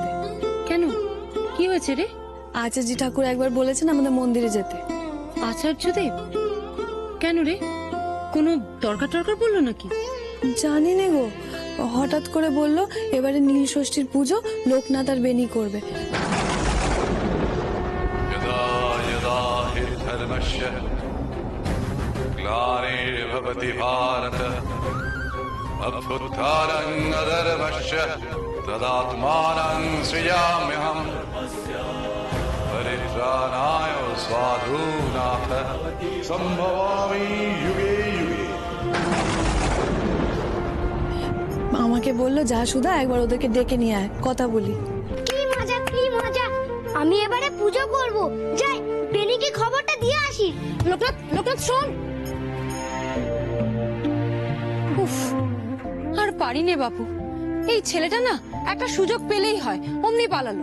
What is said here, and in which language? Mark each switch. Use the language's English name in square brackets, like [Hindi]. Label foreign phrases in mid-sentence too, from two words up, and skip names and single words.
[Bangla] কেন, কি হয়েছে রে? আচার্য ঠাকুর একবার বলেছেন আমাদের মন্দিরে যেতে। আচার্যদেব? কেন রে, কোনো দরকার টরকার বললো নাকি? জানি না গো, হঠাৎ করে বলল এবারে নীল ষষ্ঠীর পুজো লোকনাথ আর বেনি করবে। [Sanskrit] यदा यदा हि धर्मस्य ग्लानिर्भवति भारत अभ्युत्थानं अधर्मस्य तदात्मानं सृजाम्यहम् परित्राणाय साधूनाथ सम्भवामि युगे युगे। [Bangla] আমাকে বললো যা সুধা একবার ওদেরকে ডেকে নিয়ে আয়, কথা বলি। কি মজা কি মজা, আমি এবারে পুজো করব। যাই বেনিকে খবরটা দিয়ে আসি। লোকনাথ, লোকনাথ শোন। উফ, আর পারি নে বাপু, এই ছেলেটা না একটা সুযোগ পেলেই হয় অমনি পালালো।